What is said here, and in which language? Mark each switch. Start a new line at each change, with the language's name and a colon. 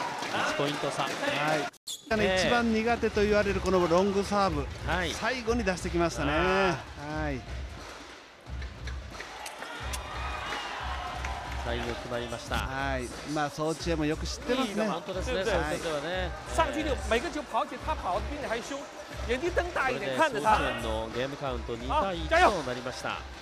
Japanese: 1ポイント差。一番苦手と言われるこのロングサーブ、最後に出してきましたね。最後決まりました。まあソーチェンもよく知ってますね。本当ですね。そういう点ではね。
Chinese: 上去就每个球跑，而且他跑的比你还凶，眼睛瞪大一点看着他。
Japanese: ソーチェンのゲームカウント2対1となりました。